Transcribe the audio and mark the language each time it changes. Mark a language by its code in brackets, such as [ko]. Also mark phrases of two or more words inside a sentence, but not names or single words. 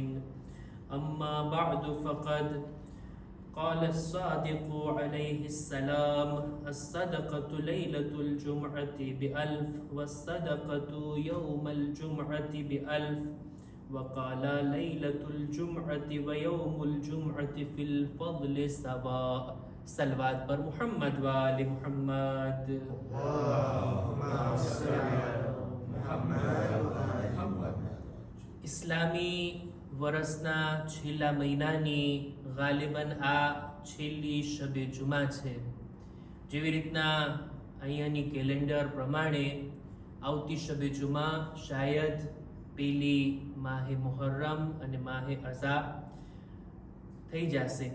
[ar] أما بعد فقد قال الصادق عليه السلام: الصدقة ليلة الجمعة بألف والصدقة يوم الجمعة بألف. وقال ليلة الجمعة ويوم الجمعة في الفضل سواء. صلوات پر محمد وآل محمد. اللهم صل على محمد. [gu] ઇસ્લામી વર્ષના છેલ્લા મહિનાની ગાલિબન આ છેલ્લી શબે જુમા છે. જેવી રીતના અહીંયાની કેલેન્ડર પ્રમાણે આવતી શબે જુમા શાયદ પેલી માહે મુહર્રમ અને માહે અઝા થઈ જશે.